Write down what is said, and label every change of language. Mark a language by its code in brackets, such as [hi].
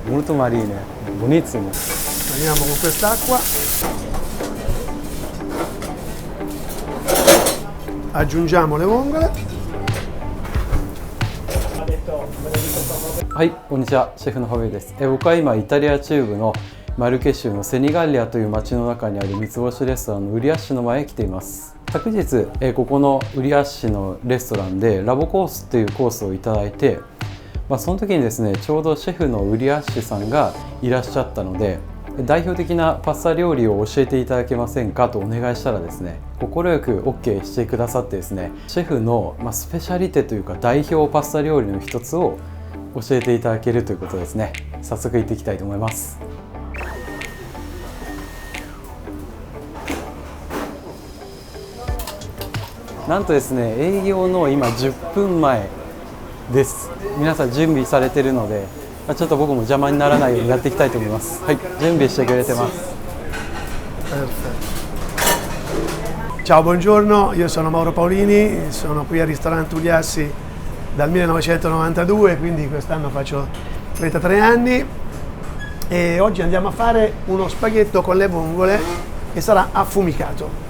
[it] Molto marine, buonissimo. Andiamo con quest'acqua. Aggiungiamo le vongole. [ja] はい、こんにちは、シェフのファベです。僕は今イタリア中部のマルケ州のセニガリアという町の中にある三つ星レストランのウリアッシュの前へ来ています。昨日、ここのウリアッシュのレストランでラボコースというコースをいただいて、その時にですね、ちょうどシェフのウリアッシュさんがいらっしゃったので、代表的なパスタ料理を教えていただけませんかとお願いしたらですね、快く OK してくださってですね、シェフのスペシャリテというか代表パスタ料理の一つを教えていただけるということですね。早速行っていきたいと思います。なんとですね、営業の今10分前です。皆さん準備されてるので、ちょっと僕も邪魔にならないようにやっていきたいと思います。はい、準備してくれてます。 [it] Ciao, buongiorno, io sono Mauro Paolini, sono qui al ristorante Uliassi dal 1992, quindi quest'anno faccio 33 anni e oggi andiamo a fare uno spaghetto con le vongole che sarà affumicato.